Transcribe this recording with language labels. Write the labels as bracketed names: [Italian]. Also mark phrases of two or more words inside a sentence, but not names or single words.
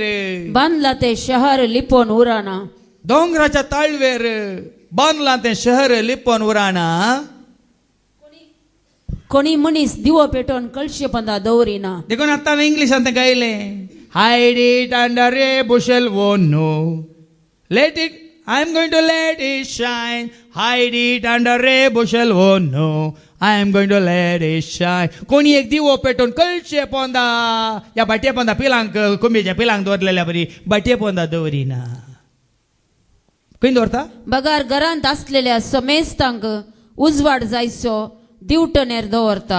[Konkani] बांधला ते शहर लिपोन उराना. दोंगराच्या ताळवेर बांदला ते शहर लिपोन उराना. कोणी मनीस दिवो पेटोवन कळशे पंदा दवरिना. देखून आतां इंग्लिशांत तें गायलें [English] hide it under a bushel oh no let it I am going to let it shine. hide it under a bushel oh no I am going to let it shine. [Konkani] कोणी एक दिवो पेटोवन कळशे पोंदा या बाटये पोंदा पिलांक कोंबेच्या पिलांक दवरलेल्या बरी बाटये पोंदा दवरिना. खंय दवरता. बगार घरांत आसलेल्या समेस्तांक उजवाड जायचो दिवटनेर दवरता.